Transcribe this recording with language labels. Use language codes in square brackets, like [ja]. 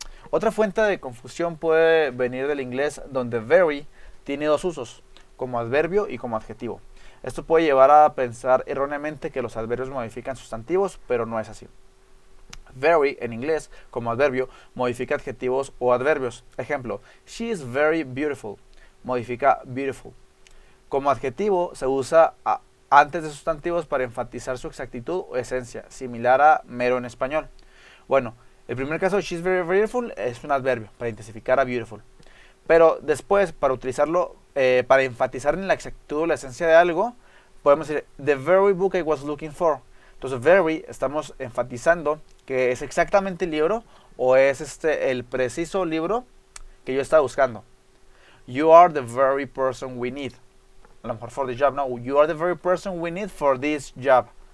[es] Otra fuente de confusión puede venir del inglés, donde very tiene dos usos, como adverbio y como adjetivo. Esto puede llevar a pensar erróneamente que los adverbios modifican sustantivos, pero no es así. Very en inglés, como adverbio, modifica adjetivos o adverbios. Ejemplo, [en] she is very beautiful, [es] modifica [en] beautiful. [es] Como adjetivo se usa antes de sustantivos para enfatizar su exactitud o esencia, similar a mero en español. Bueno, el primer caso, [en] she's very beautiful, [es] es un adverbio para intensificar a beautiful. Pero después, para utilizarlo, para enfatizar en la exactitud o la esencia de algo, podemos decir, [en] the very book I was looking for. [es] Entonces, very, estamos enfatizando que es exactamente el libro, o es el preciso libro que yo estaba buscando. [en] You are the very person we need. [es] A lo mejor [en] for the job, no. You are the very person we need for this job.